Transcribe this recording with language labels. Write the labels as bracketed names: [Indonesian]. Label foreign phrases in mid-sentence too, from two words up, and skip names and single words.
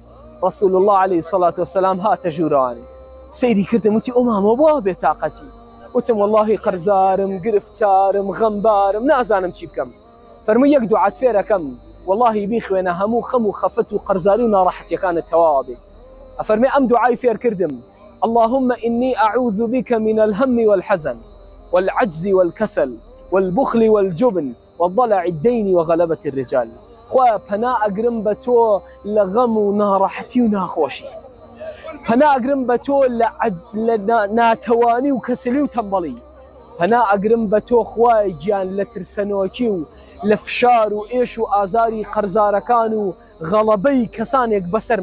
[Arabic] ڕەسوول الله عەلەیهی سەڵات وەسەلام [Central Kurdish] هاتە ژوورەوانی، سەیری کردم وتی ئومامە بۆ بێتاقەتی؟ وتم وەڵڵاهی قەرزارم، گرفتارم، غەمبارم، نازانم چی بکەم. فەرمووی یەک دوعات فێرەکەم، وەڵڵاهی بیخوێنە هەموو خەم و خەفەت و قەرزاری و ناڕەحەتیەکانت تەواو بێ. ئەفەرمێ ئەم دوعای فێر کردم، [Arabic] اللهم إني أعوذ بك من الهم والحزن والعجز والكسل والبخل والجبن وضلع الدين وغلبة الرجال. [Central Kurdish] خوا پنا ئەگرم بە تۆ لە غەم و ناڕەحەتی و ناخۆشی، پنا ئەگرم بە تۆ لە ناتەوانی و کەسلی و تەمبەڵی، پنا ئەگرم بە تۆ خوای گیان لە ترسەنۆکی و لە فشار و ئێش و ئازاری قەرزارەکان و غەڵەبەی کەسانێک بەسەرما.